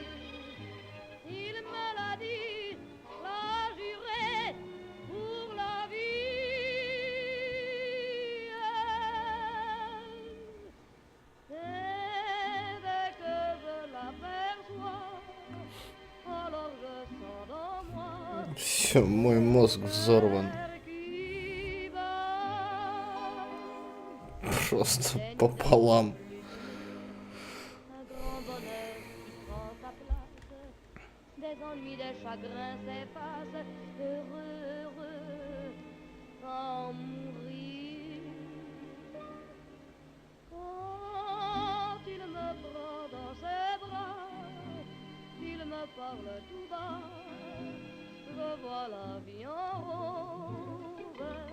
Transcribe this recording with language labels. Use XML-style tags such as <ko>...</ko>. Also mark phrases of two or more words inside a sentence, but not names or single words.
<fr>Il me l'a dit, l'a juré pour la vie. Et dès que je l'aperçois, alors je sens dans moi</fr> <ru>Все, мой мозг взорван. Просто пополам.</ru> <fr>Des ennuis, des chagrins s'effacent, heureux, heureux, sans mourir. Quand il me prend dans ses bras, il me parle tout bas, je vois la vie en rose.</fr>